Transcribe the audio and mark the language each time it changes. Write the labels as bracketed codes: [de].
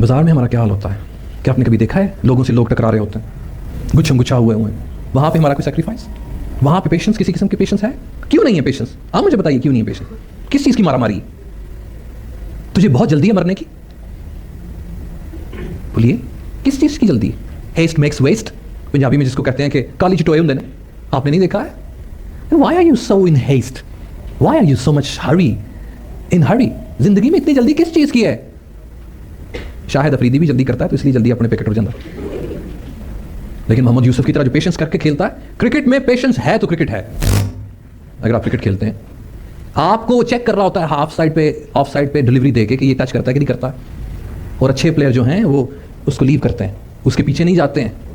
[ur] بازار میں ہمارا کیا حال ہوتا ہے, کیا آپ نے کبھی دیکھا ہے لوگوں سے لوگ ٹکرا رہے ہوتے ہیں, گچھم گچھا ہوئے ہیں, وہاں پہ ہمارا کوئی سیکریفائس, وہاں پہ پیشنس کسی قسم کی پیشنس ہے؟ کیوں نہیں ہے پیشنس؟ آپ مجھے بتائیے کیوں نہیں ہے پیشنس؟ کس چیز کی مارا ماری؟ تجھے بہت جلدی ہے مرنے کی؟ بولیے کس چیز کی جلدی ہے؟ [en] haste makes waste, [ur] پنجابی میں جس کو کہتے ہیں کہ کالی چٹوئے ہوں نے, آپ نے نہیں دیکھا ہے؟ [en] Why are you so in haste? Why are you so much in hurry? [ur] زندگی میں اتنی جلدی کس چیز کی ہے؟ شاہد افریدی بھی جلدی کرتا ہے تو اس لیے جلدی اپنے پیکٹ ہو جاتا ہے, لیکن محمد یوسف کی طرح جو پیشنس کر کے کھیلتا ہے. کرکٹ میں پیشنس ہے تو کرکٹ ہے. اگر آپ کرکٹ کھیلتے ہیں, آپ کو چیک کر رہا ہوتا ہے ہاف سائڈ پہ آف سائڈ پہ ڈلیوری دے کے کہ یہ ٹچ کرتا ہے کہ نہیں کرتا ہے, اور اچھے پلیئر جو ہیں وہ اس کو لیو کرتے ہیں, اس کے پیچھے نہیں جاتے ہیں.